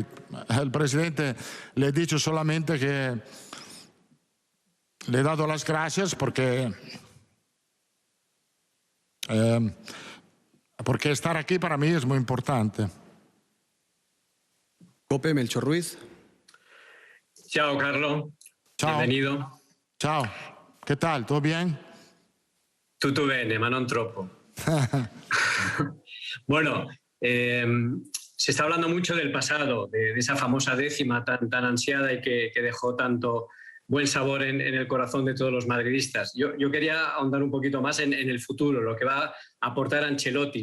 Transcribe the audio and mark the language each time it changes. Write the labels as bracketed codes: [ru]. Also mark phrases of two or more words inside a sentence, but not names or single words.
[es] El presidente le he dicho solamente que le he dado las gracias porque estar aquí para mí es muy importante. Cope, Melchor Ruiz. [it] Ciao, Carlo. Ciao. [es] Bienvenido. Ciao. ¿Qué tal? ¿Todo bien? [it] Tutto bene, ma non troppo. [es] Bueno, se está hablando mucho del pasado, de esa famosa décima tan ansiada y que dejó tanto buen sabor en el corazón de todos los madridistas. Yo quería ahondar un poquito más en el futuro, lo que va a aportar Ancelotti.